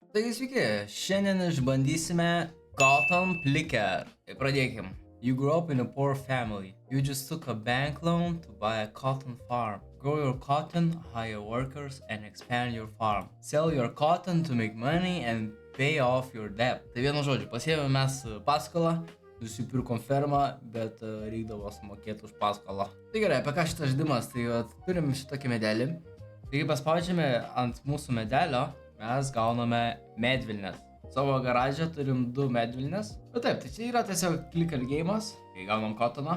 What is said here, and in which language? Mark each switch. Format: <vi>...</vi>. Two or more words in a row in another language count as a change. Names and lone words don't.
<lt>Taigi sveiki, šiandien išbandysime Cotton Plicker. Tai pradėkim.</lt> <en>You grew up in a poor family. You just took a bank loan to buy a cotton farm. Grow your cotton, hire workers and expand your farm. Sell your cotton to make money and pay off your debt.</en> <lt>Tai vienu žodžiu, pasiėmėme mes paskolą, nusipirkom fermą, bet reikdavo sumokėti už paskolą. Tai gerai, apie ką šitas žaidimas? Tai turim šitokį medelį. Taigi paspaudžiame ant mūsų medelio, mes gauname medvilnės. Savo garaže turim 2 medvilnės. Bet taip, tai čia yra tiesiog</lt> <en>clicker game'as,</en> <lt>kai gaunam kotoną.</lt>